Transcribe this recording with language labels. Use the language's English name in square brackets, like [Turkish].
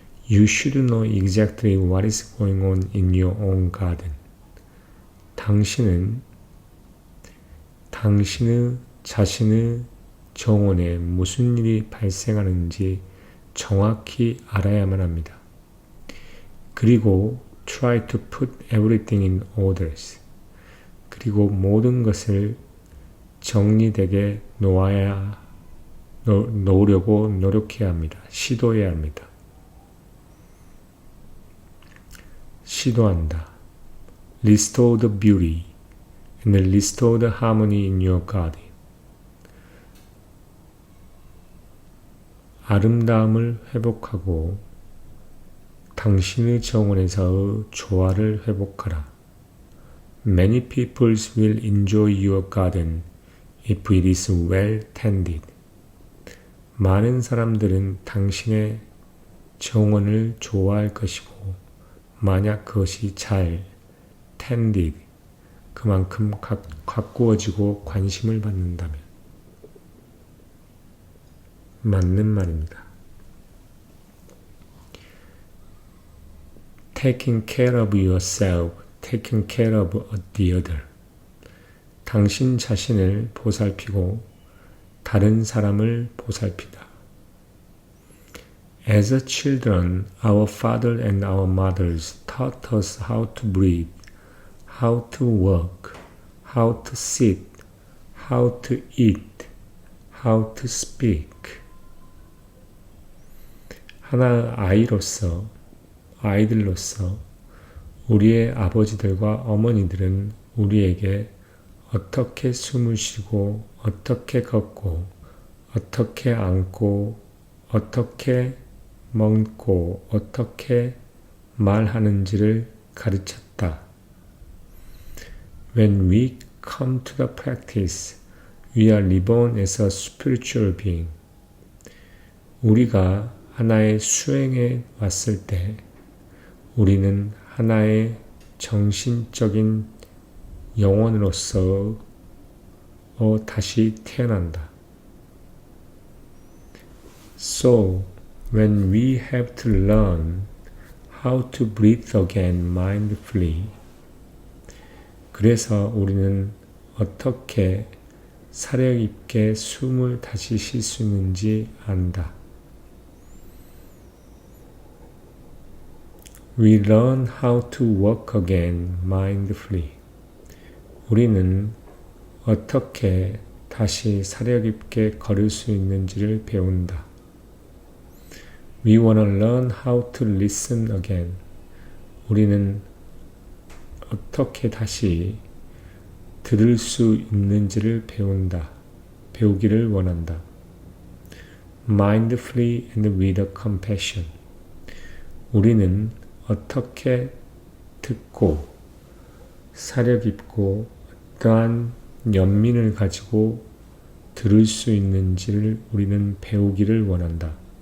[English] You should know exactly what is going on in your own garden. [Korean] 당신은 당신의 자신의 정원에 무슨 일이 발생하는지 정확히 알아야만 합니다. 그리고 [English] try to put everything in orders. [Korean] 그리고 모든 것을 정리되게 놓으려고 노력해야 합니다. 시도해야 합니다. 시도한다. [English] Restore the beauty and restore the harmony in your garden. [Korean] 아름다움을 회복하고 당신의 정원에서의 조화를 회복하라. [English] Many people will enjoy your garden if it is well tended. [Korean] 많은 사람들은 당신의 정원을 좋아할 것이고 만약 그것이 잘 tended, 그만큼 가꾸어지고 관심을 받는다면 맞는 말입니다. [English] Taking care of yourself, taking care of the other. [Korean] 당신 자신을 보살피고 다른 사람을 보살피다. [English] As a children, our father and our mothers taught us how to breathe, how to walk, how to sit, how to eat, how to speak. [Korean] 하나의 아이들로서 우리의 아버지들과 어머니들은 우리에게 어떻게 숨을 쉬고, 어떻게 걷고, 어떻게 앉고, 어떻게 먹고, 어떻게 말하는지를 가르쳤다. [English] When we come to the practice, we are reborn as a spiritual being. [Korean] 우리가 하나의 수행에 왔을 때 우리는 하나의 정신적인 영혼으로서 다시 태어난다. [English] So, when we have to learn how to breathe again mindfully, [Korean] 그래서 우리는 어떻게 사력 있게 숨을 다시 쉴 수 있는지 안다. [English] We learn how to walk again mindfully. [Korean] 우리는 어떻게 다시 사력 있게 걸을 수 있는지를 배운다. [English] We wanna learn how to listen again. [Korean] 우리는 어떻게 다시 들을 수 있는지를 배우기를 원한다. [English] Mindfully and with compassion. [Korean] 우리는 어떻게 듣고 사려 깊고 어떠한 연민을 가지고 들을 수 있는지를 우리는 배우기를 원한다.